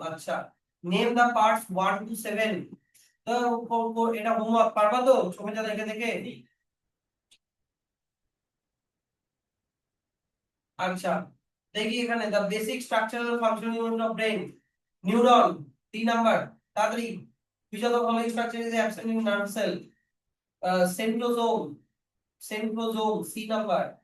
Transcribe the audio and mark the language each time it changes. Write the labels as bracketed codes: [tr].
[en] আচ্ছা, name the parts 1 to 7. [bn] তো এটা হোমওয়ার্ক পারবা তো ছবিটা দেখে দেখে? আচ্ছা, দেখি এখানে [en] the basic structural functional unit of brain, neuron, [bn] 3 number, তাড়াতাড়ি। [en] which of the following structure is absent in nerve cell? Centrosome, centrosome, C number.